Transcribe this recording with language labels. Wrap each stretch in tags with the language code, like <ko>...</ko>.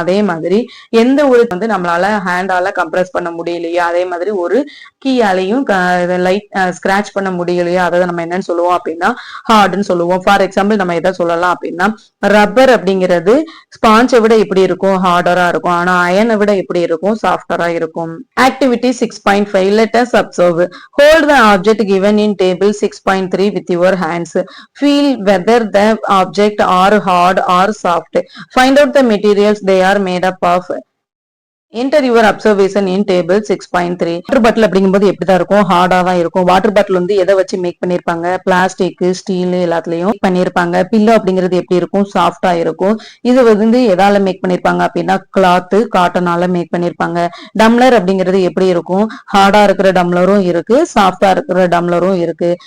<ta>அதே மாதிரி எந்த ஒரு வந்து நம்மளால ஹேண்டால கம்ப்ரஸ் பண்ண முடியலையோ அதே மாதிரி ஒரு கீயாலையும் லைட் ஸ்கிராச் பண்ண முடியலையோ அதை நம்ம என்னன்னு சொல்லுவோம் அப்படின்னா ஹார்டுன்னு சொல்லுவோம்.</ta> <en>for example</en> <ta>நம்ம எதை சொல்லலாம் அப்படின்னா ரப்பர் அப்படிங்கிறது ஸ்பாஞ்சை விட எப்படி இருக்கும், ஹார்டரா இருக்கும். ஆனா அயனை விட எப்படி இருக்கும், சாஃப்டரா இருக்கும். Activity</ta> <en>6.5. Let us observe. Hold the object given in table 6.3 with your hands. Feel whether the object are hard or soft. Find out the materials they are made up of. Enter your observation in table 6.3.</en> <ta>Water bottle அப்படிங்கும்போது எப்படிதான் இருக்கும், ஹார்டா தான் இருக்கும். Water bottle வந்து எதை வச்சு make பண்ணிருப்பாங்க, பிளாஸ்டிக், ஸ்டீல் எல்லாத்துலயும் பண்ணிருப்பாங்க. பில்லோ அப்படிங்கிறது எப்படி இருக்கும், சாஃப்டா இருக்கும். இது வந்து எதால மேக் பண்ணிருப்பாங்க அப்படின்னா கிளாத், காட்டனால மேக் பண்ணிருப்பாங்க. டம்ளர் அப்படிங்கிறது எப்படி இருக்கும், ஹார்டா இருக்கிற டம்ளரும் இருக்கு, சாஃப்டா இருக்கிற டம்ளரும் இருக்கு.</ta>